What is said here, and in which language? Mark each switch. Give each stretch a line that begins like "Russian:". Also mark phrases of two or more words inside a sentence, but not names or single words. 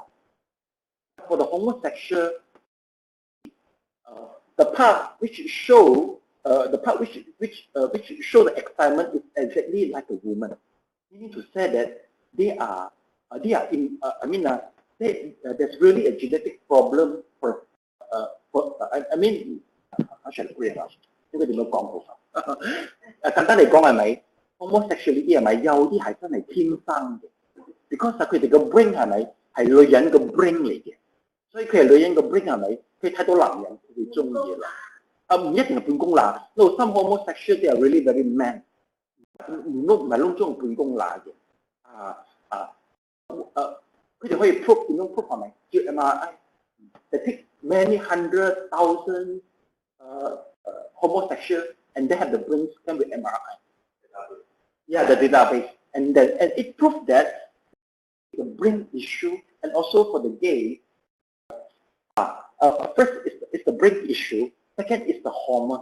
English: For the homosexual, the part which show show the excitement is exactly like a woman. Meaning to say that there's really a genetic problem for how shall I put it out?
Cantonese: 呢個點樣講好啊？簡單嚟講係咪 homosexuality 係咪有啲係真係天生嘅 ？Because 佢哋個 brain 係咪係女人個 brain 嚟嘅？所以佢係女人個 brain 係咪？佢睇到男人佢會中意啦。唔一定係半公乸。
English: No, some homosexuals they are really very man。
Cantonese: 唔係窿中半公乸嘅。佢哋可以 prove 點樣 prove 係咪？
English: 照 MRI。They take many 100,000 homosexuals and they have the brain scan with MRI. Yeah, the database. And it proved that the brain issue and also for the gay, first is the brain issue, second is the hormone.